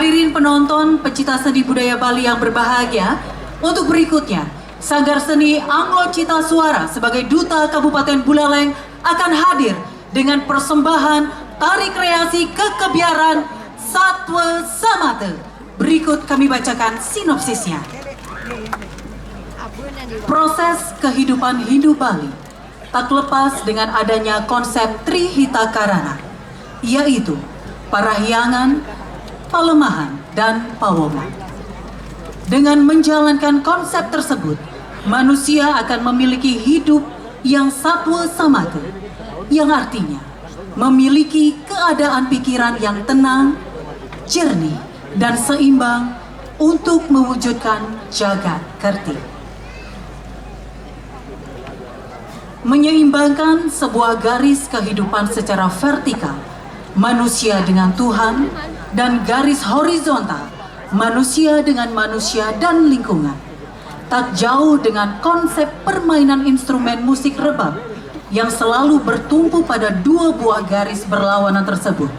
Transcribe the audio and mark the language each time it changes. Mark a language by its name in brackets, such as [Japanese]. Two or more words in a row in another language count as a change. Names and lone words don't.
[Indonesian] Hadirin penonton, pecinta seni budaya Bali yang berbahagia, untuk berikutnya, Sanggar Seni Anglo Cita Suara sebagai Duta Kabupaten Buleleng akan hadir dengan persembahan tari kreasi kekebiaran Satwa Samata. Berikut kami bacakan sinopsisnya. Proses kehidupan Hindu Bali tak lepas dengan adanya konsep Trihita Karana, yaitu parahyangan, palemahan, dan pawoma. Dengan menjalankan konsep tersebut, manusia akan memiliki hidup yang satwa samata, yang artinya memiliki keadaan pikiran yang tenang, jernih, dan seimbang untuk mewujudkan jagat kerti. Menyeimbangkan sebuah garis kehidupan secara vertikal, manusia dengan Tuhan, dan garis horizontal, manusia dengan manusia dan lingkungan. Tak jauh dengan konsep permainan instrumen musik rebab yang selalu bertumpu pada dua buah garis berlawanan tersebut.